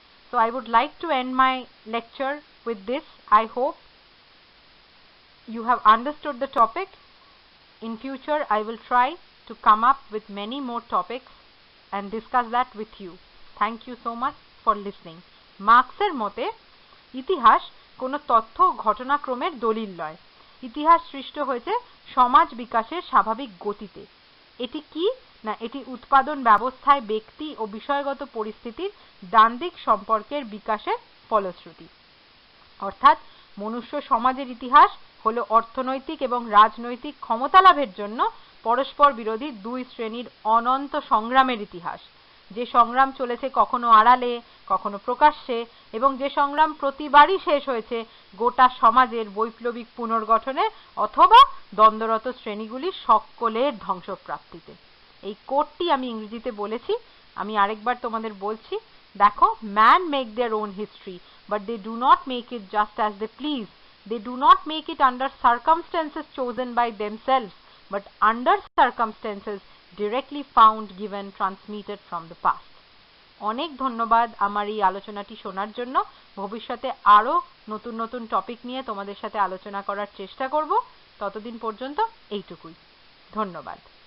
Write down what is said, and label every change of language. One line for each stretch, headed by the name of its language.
English: So I would like to end my lecture with this. I hope you have understood the topic. In future, I will try to come up with many more topics and discuss that with you. Thank you so much for listening.
Bangla: মার্কসের মতে ইতিহাস কোনো তথ্য ঘটনাক্রমের দলিল নয়। ইতিহাস সৃষ্ট হয়েছে সমাজ বিকাশের স্বাভাবিক গতিতে। এটি কি না, এটি উৎপাদন ব্যবস্থায় ব্যক্তি ও বিষয়গত পরিস্থিতির দ্বান্দ্বিক সম্পর্কের বিকাশের ফলশ্রুতি। অর্থাৎ মনুষ্য সমাজের ইতিহাস হলো অর্থনৈতিক এবং রাজনৈতিক ক্ষমতা লাভের জন্য পরস্পর বিরোধী দুই শ্রেণীর অনন্ত সংগ্রামের ইতিহাস, যে সংগ্রাম চলেছে কখনো আড়ালে, কখনো প্রকাশ্যে, এবং যে সংগ্রাম প্রতিবারই শেষ হয়েছে গোটা সমাজের বৈপ্লবিক পুনর্গঠনে অথবা দ্বন্দ্বরত শ্রেণীগুলি সকলের ধ্বংসপ্রাপ্তিতে। এই কোটটি আমি ইংরেজিতে বলেছি, আমি আরেকবার তোমাদের বলছি, দেখো,
English: "Man make their own history, but they do not make it just as they please. They do not make it under circumstances chosen by themselves, but under circumstances directly found, given, transmitted from the past."
Bangla: অনেক ধন্যবাদ আমার এই আলোচনাটি শোনার জন্য। ভবিষ্যতে আরো নতুন নতুন টপিক নিয়ে তোমাদের সাথে আলোচনা করার চেষ্টা করব। ততদিন পর্যন্ত এইটুকুই। ধন্যবাদ।